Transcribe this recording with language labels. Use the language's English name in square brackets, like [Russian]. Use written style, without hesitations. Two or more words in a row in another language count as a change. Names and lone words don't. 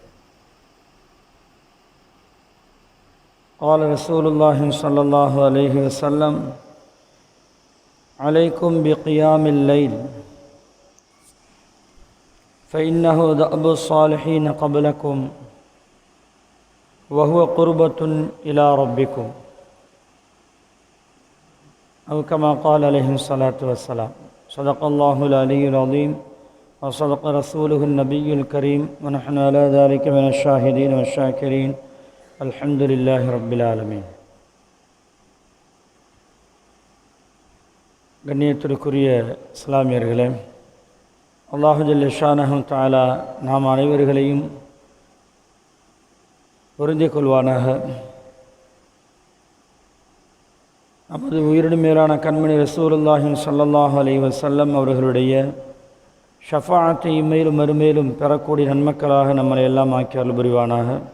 [Arabic] قال رسول الله صلى الله عليه وسلم: عليكم بقيام الليل فإنه دأب الصالحين قبلكم وهو قربة إلى ربكم، أو كما قال عليه الصلاة والسلام. صدق الله العلي العظيم وصدق رسوله النبي الكريم ونحن على ذلك من الشاهدين والشاكرين. الحمد لله رب العالمين. [Tamil] கண்ணியத்திற்குரிய இஸ்லாமியர்களே, [Arabic] الله جل شأنه تعالى [Tamil] நாம் அனைவர்களையும் பொருந்திக் கொள்வானாக. நமது உயிரினும் மேலான கண்மணி [Arabic] رسول الله صلى الله عليه وسلم [Tamil] அவர்களுடைய ஷஃபாஅத்தை இம்மையிலும் மறுமையிலும் பெறக்கூடிய நன்மக்களாக நம்மளை எல்லாம் ஆக்கி அருள் புரிவானாக.